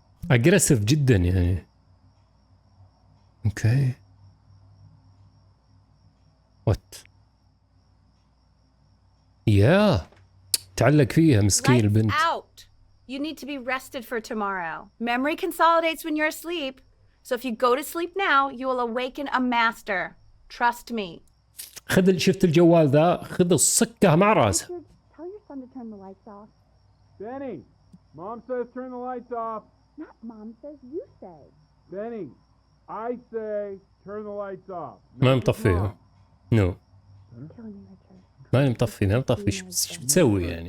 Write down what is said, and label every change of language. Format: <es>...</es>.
<ar>اجريسيف جدا يعني. اوكي وات يا تعلق فيها مسكين البنت.</ar> <en>Out. You need to be rested for tomorrow. Memory consolidates when you're asleep. So if you go to sleep now, you will awaken a master. Trust me.</en> <ar>خذ شفت الجوال ذا خذ الصكه مع راسه.</ar> <en>Tell your son to turn the lights off. Benny, Mom says turn the lights off. Not Mom says, you say. Benny, I say turn the lights off.</en> <ar>ما مطفيه. نو.</ar> <en>Killing me, Richard.</en> <ar>ما مطفي ما مطفي. ايش بتسوي يعني؟</ar>